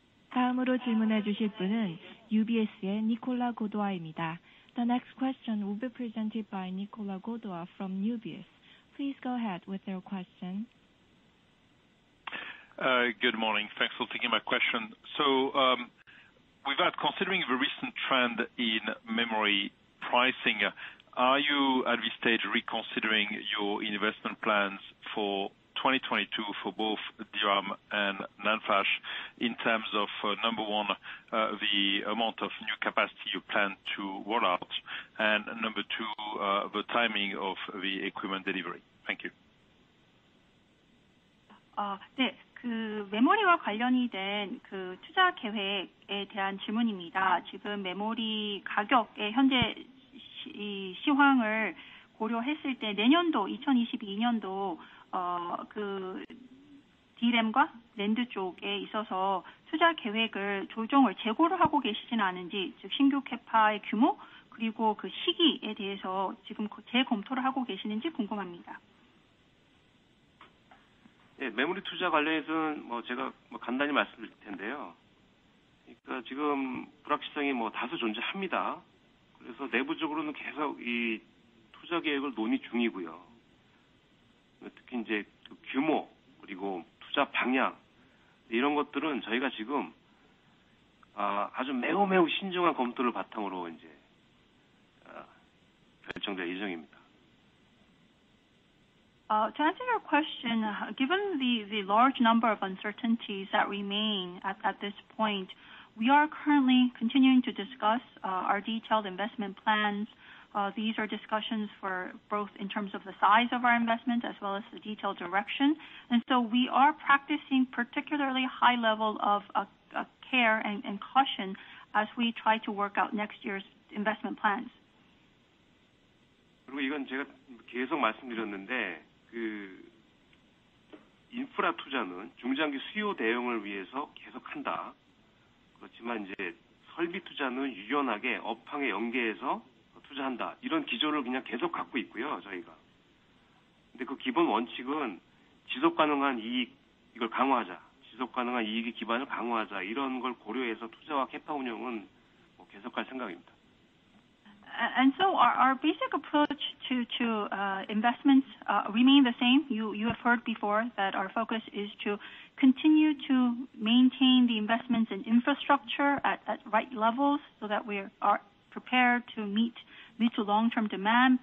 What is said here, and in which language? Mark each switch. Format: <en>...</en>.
<ko>다음으로 질문해 주실 분은 UBS의 니콜라 고도아입니다.</ko> <en>The next question will be presented by Nicola Godoa from UBS. Please go ahead with your question. Good morning. Thanks for taking my question. So, considering the recent trend in memory pricing, are you at this stage reconsidering your investment plans for 2022 for both DRAM and NAND flash in terms of number one, the amount of new capacity you plan to roll out, and number two, the timing of the equipment delivery? Thank you.</en> <ko>네, 그 메모리와 관련이 된 그 투자 계획에 대한 질문입니다. 지금 메모리 가격의 현재 시황을 고려했을 때 내년도 2022년도 그 DRAM과 NAND 쪽에 있어서 투자 계획을 조정을 재고를 하고 계시지는 않은지, 즉 신규 캐파의 규모 그리고 그 시기에 대해서 지금 재검토를 하고 계시는지 궁금합니다. 네, 메모리 투자 관련해서는 제가 간단히 말씀드릴 텐데요. 그러니까 지금 불확실성이 다소 존재합니다. 그래서 내부적으로는 계속 이 투자 계획을 논의 중이고요. 특히 이제 그 규모 그리고 투자 방향 이런 것들은 저희가 지금 아주 매우 신중한 검토를 바탕으로 이제 결정될 예정입니다.</ko> <en>To answer your question, given the large number of uncertainties that remain at this point, we are currently continuing to discuss our detailed investment plans. These are discussions for both in terms of the size of our investment as well as the detailed direction. And so we are practicing particularly high level of care and caution as we try to work out next year's investment plans.</en> <ko>그리고 이건 제가 계속 말씀드렸는데 그 인프라 투자는 중장기 수요 대응을 위해서 계속한다. 그렇지만 이제 설비 투자는 유연하게 업황에 연계해서 투자한다. 이런 기조를 그냥 계속 갖고 있고요, 저희가. 근데 그 기본 원칙은 지속 가능한 이익, 이걸 강화하자. 지속 가능한 이익의 기반을 강화하자. 이런 걸 고려해서 투자와 캐파 운영은 계속할 생각입니다.</ko> <en>And so our basic approach to investments remain the same. You have heard before that our focus is to continue to maintain the investments in infrastructure at right levels so that we are prepared to meet mid to long-term demand.</en>